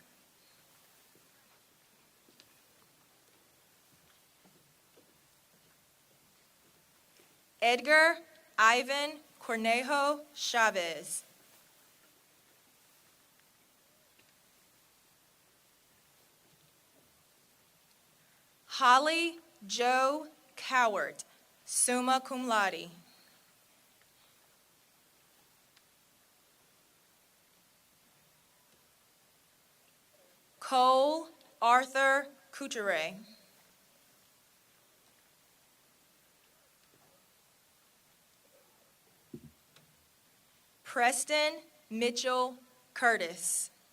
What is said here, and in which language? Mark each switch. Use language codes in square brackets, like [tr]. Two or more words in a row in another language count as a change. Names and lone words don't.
[en] Edgar Ivan Cornejo Chavez. Holly Joe Cowart, [la] summa cum laude. [en] Cole Arthur Couture. Preston Mitchell Curtis.